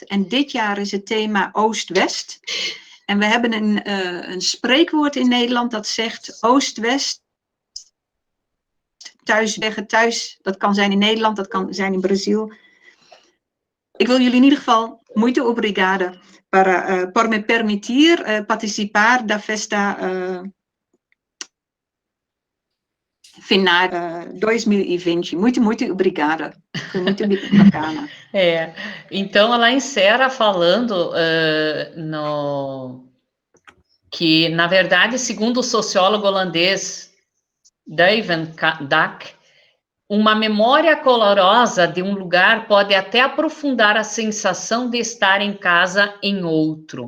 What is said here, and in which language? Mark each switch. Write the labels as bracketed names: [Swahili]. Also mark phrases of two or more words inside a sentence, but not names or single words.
[Dutch] En dit jaar is het thema Oost-West. En we hebben een spreekwoord in Nederland dat zegt Oost-West, thuis, dat kan zijn in Nederland, dat kan zijn in Brazil. Ik wil jullie in ieder geval, [Portuguese] muito obrigada por me permitir participar da festa final 2020. Muito obrigada. Foi muito bacana. Então ela encerra falando que, na verdade, segundo o sociólogo holandês Duivendak, uma memória colorosa de um lugar pode até aprofundar a sensação de estar em casa em outro.